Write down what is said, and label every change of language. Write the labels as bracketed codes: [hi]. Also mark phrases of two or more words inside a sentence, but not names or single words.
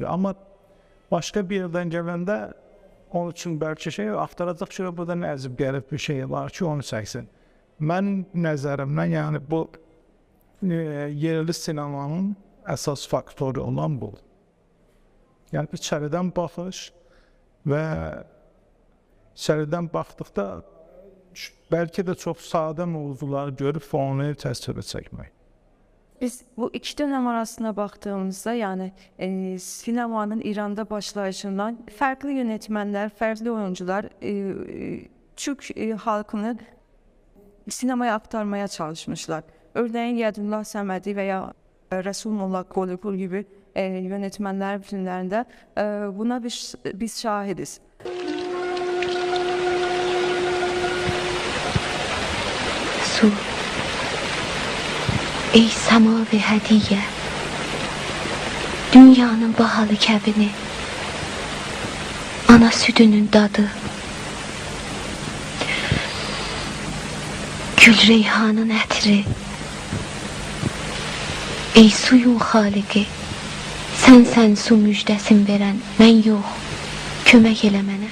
[az] Amma başqa bir yerdən gələndə onun üçün bəlkə şey axtaracaq ki, burada nə əzib qərib bir şey var ki, onu çəksin. Mənim nəzərimdən, yəni bu yerli sinemanın əsas faktoru olan bu. Yəni içəridən baxış və içəridən baxdıqda [tr] belki de çok sade mevzular görüp [az] onu təsvir çəkmək. [tr] Biz bu iki dönem arasına baktığımızda yani sinemanın İran'da başlayışından farklı yönetmenler, farklı oyuncular Türk halkını sinemaya aktarmaya çalışmışlar. Örneğin Yadullah Səmədi veya Resulullah Qolipur gibi yönetmenler filmlerinde buna biz şahidiz. [az] Su, ey semavi hediye, dünyanın bahalı kəbini, ana südünün dadı, Gül reyhanın ətri. Ey suyun xaliqi, sən su müjdəsin verən, mən yox, kömək elə mənə.